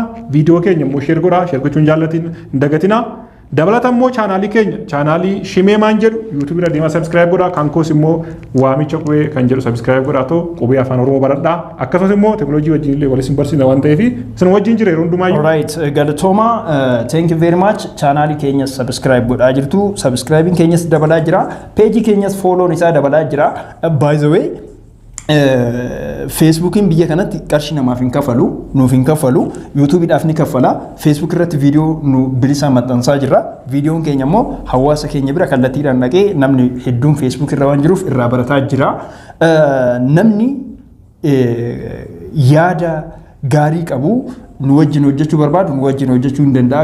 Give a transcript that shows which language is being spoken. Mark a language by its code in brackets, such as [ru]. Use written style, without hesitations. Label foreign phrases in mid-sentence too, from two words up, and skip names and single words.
[om] Viidiyoo keenya immoo sheer godhaa, sheer gochuun jaallatiin hin dagatina. Dabalata immoo chaanaalii keenya chaanaalii Shimee maan jedhu YouTube irra deemaa subscribe godhaa kan koos immoo waamicha qubee kan jedhu subscribe godhaa too qubee afaan Oromoo baradhaa akkasumas immoo teknooloojii wajjin illee wal isin barsiisna waan ta'eef isin wajjin jira yeroo hundumaayyuu. Alright galatooma [en] thank you very much [om] chaanaalii keenya subscribe godhaa jirtu subscribing keenyas dabalaa jira page keenyas follow isaa dabalaa jira [en] by the way [om] Facebookiin biyya kanatti qarshii namaaf hin kafalu, nuuf hin kafalu, YouTubeidhaaf ni kafala. Facebook irratti viidiyoo nu bilisaan maxxansaa jirra. Viidiyoon keenya immoo hawaasa keenya bira kallattiidhaan dhaqee namni hedduun Facebook irra waan jiruuf irraa barataa jira. Namni yaada gaarii qabu nu wajjin hojjechuu barbaadu nu wajjin hojjechuu hin danda'a.